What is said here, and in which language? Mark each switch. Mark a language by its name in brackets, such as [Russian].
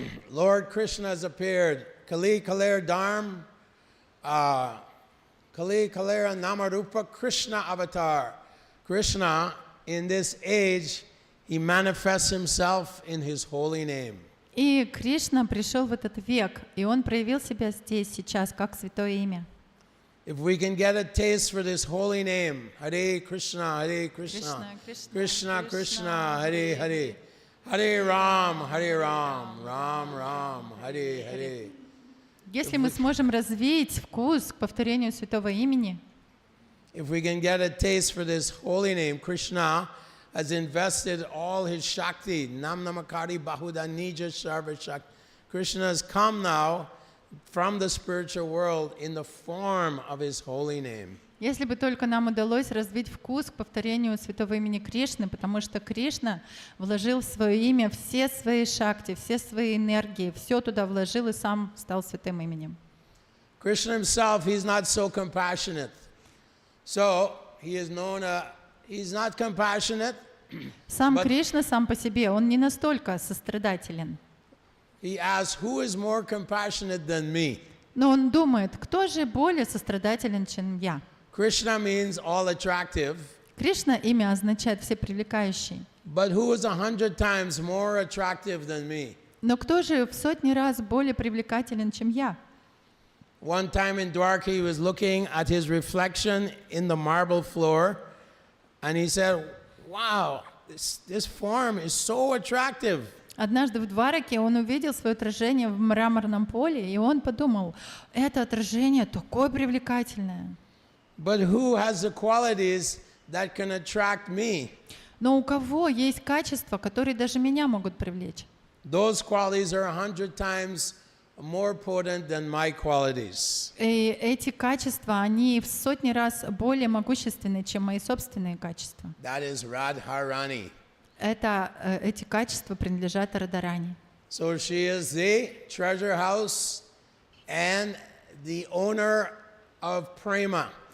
[English] Lord Krishna has appeared. [Bangla] Kali Kaler Dharm, Kali Kalera Namarupa Krishna avatar. [English] Krishna, in this age, he manifests himself in his holy name. [Russian] И Кришна пришел в этот век, и Он проявил себя здесь, сейчас, как святое имя. [English] If we can get a taste for this holy name, Hare Krishna, Krishna, [Sanskrit] Krishna Krishna, Hare Hare, Hare Ram, Ram Ram, Hare Hare. [Russian] Если мы сможем развить вкус к повторению святого имени, [English] If we can get a taste for this holy name, Krishna has invested all his Shakti, [Sanskrit] Nam Namakari Bahuda Nija Sarva Shakti. [English] Krishna has come now from the spiritual world in the form of his holy name. [Russian] если бы только нам удалось развить вкус к повторению святого имени Кришны, потому что Кришна вложил в свое имя все свои шакти, все свои энергии, все туда вложил и сам стал святым именем. [English] Krishna himself, he's not so compassionate. So he is known, he's not compassionate. [Russian] Сам [English] But- [Russian] Кришна сам по себе, он не настолько сострадателен. [English] He asks, who is more compassionate than me? [Russian] Но он думает, кто же более сострадателен, чем я? [English] Krishna means all attractive, [Russian] Кришна имя означает всепривлекающий. [English] but who is 100 times more attractive than me? [Russian] Но кто же в сотни раз более привлекателен, чем я? [English] One time in Dwarka, he was looking at his reflection in the marble floor, and he said, wow, this form is so attractive. [Russian] Однажды в Двараке он увидел свое отражение в мраморном поле, и он подумал, это отражение такое привлекательное. [English] But who has the qualities that can attract me? [Russian] Но у кого есть качества, которые даже меня могут привлечь? [English] Those qualities are 100 times more potent than my qualities. [Russian] И эти качества, они в сотни раз более могущественны, чем мои собственные качества. [English] That is Radharani. [Russian] Эти качества принадлежат Радарани. [English] So she is the treasure house and the owner of prema,